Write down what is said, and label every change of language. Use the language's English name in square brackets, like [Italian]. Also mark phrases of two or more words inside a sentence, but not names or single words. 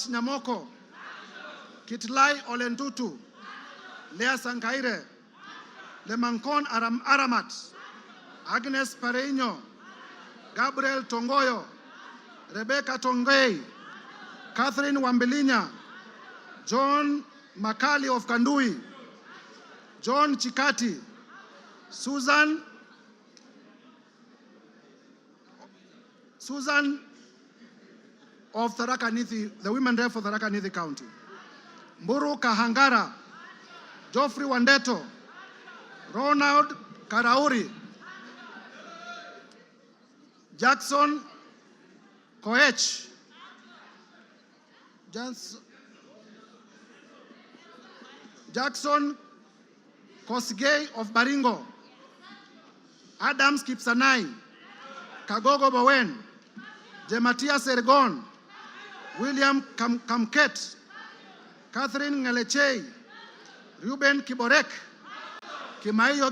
[English] Nyamoko, Kitlai Olentutu, Lea Sankaire, Lemankon Aramat, Agnes Pareño, Gabriel Tongoyo, Rebecca Tongay, Catherine Wambilinya, John Makali of Kandui, John Chikati, Susan of Tharaka Nithi, the women rep for Tharaka Nithi County, Mburu Kahangara, Geoffrey Wandeto, Ronald Karauri, Jackson Koech, Jackson Kosgei of Baringo, Adams Kipsanai, Kagogo Bowen, Jematia Sergon, William Kamket, Catherine Ngelechei, Ruben Kiborek, Kimaiyo